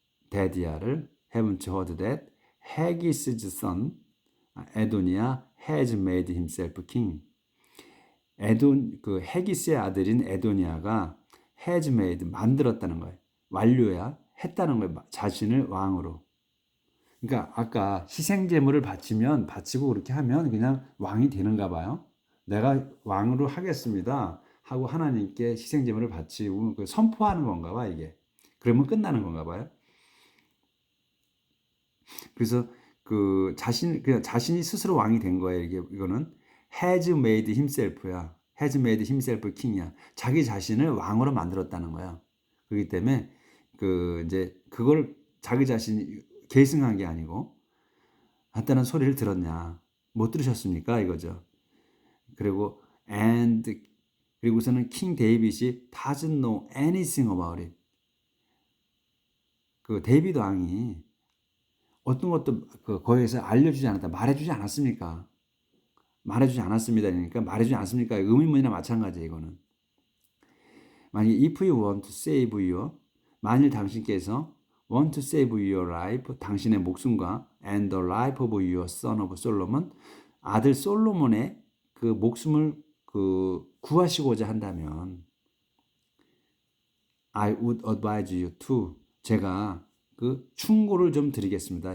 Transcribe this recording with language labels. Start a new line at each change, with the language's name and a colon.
Korean: 데디아를
English: Haven't you heard that Haggis' son 에도니아 has made himself king.
Korean: 그 헤기스의 아들인 에도니아가
English: has made
Korean: 만들었다는 거예요. 완료야 했다는 거예요. 자신을 왕으로. 그러니까 아까 희생 제물을 바치고 그렇게 하면 그냥 왕이 되는가 봐요. 내가 왕으로 하겠습니다 하고 하나님께 희생 제물을 바치고 그 선포하는 건가 봐 이게. 그러면 끝나는 건가 봐요. 그래서 그냥 자신이 스스로 왕이 된 거예요. 이거는
English: has made himself야. has made himself king이야.
Korean: 자기 자신을 왕으로 만들었다는 거야. 그렇기 때문에 이제 그걸 자기 자신이 계승한 게 아니고 한다는 소리를 들었냐? 못 들으셨습니까? 이거죠. 그리고 그리고서는
English: 킹 데이빗이 doesn't know anything about it.
Korean: 그 데이빗 왕이 어떤 것도 거기에서 알려주지 않았다, 말해주지 않았습니까? 말해주지 않았습니다. 그러니까 말해주지 않습니까? 의문문이나 마찬가지예요. 이거는 만약
English: if you want to save your,
Korean: 만일 당신께서
English: want to save your life,
Korean: 당신의 목숨과
English: and the life of your son of Solomon,
Korean: 아들 솔로몬의 그 목숨을 구하시고자 한다면
English: I would advise you to,
Korean: 제가 충고를 좀 드리겠습니다.